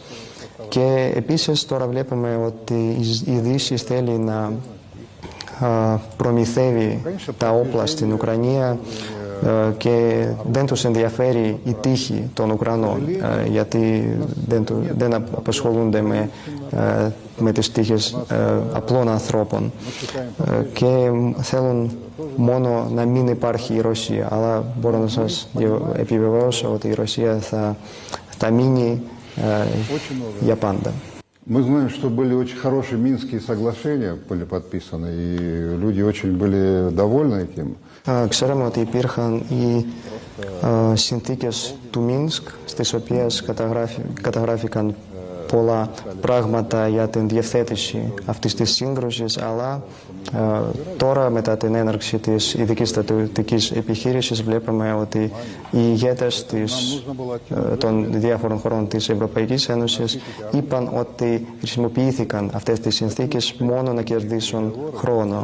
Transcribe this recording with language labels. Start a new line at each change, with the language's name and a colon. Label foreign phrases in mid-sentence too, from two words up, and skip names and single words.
Greek: Και επίσης τώρα βλέπουμε ότι η Δύση θέλει να προμηθεύει τα όπλα στην Ουκρανία και δεν τους ενδιαφέρει η τύχη των Ουκρανών, γιατί δεν απασχολούνται με τις τύχες απλών ανθρώπων και θέλουν μόνο να μην υπάρχει η Ρωσία. Αλλά μπορώ να σας επιβεβαιώσω ότι η Ρωσία θα μείνει για πάντα.
Russian: Мы знаем, что были очень хорошие Минские соглашения, были подписаны, и люди очень были довольны этим.
Greek: Ξέραμε ότι υπήρχαν οι συνθήκες του Μίνσκ, στις οποίες καταγράφηκαν πολλά πράγματα για την διευθέτηση αυτής της σύγκρουσης, αλλά τώρα μετά την έναρξη της ειδικής στρατιωτικής επιχείρησης βλέπουμε ότι οι ηγέτες των διάφορων χωρών της Ευρωπαϊκής Ένωσης είπαν ότι χρησιμοποιήθηκαν αυτές τις συνθήκες μόνο να κερδίσουν χρόνο.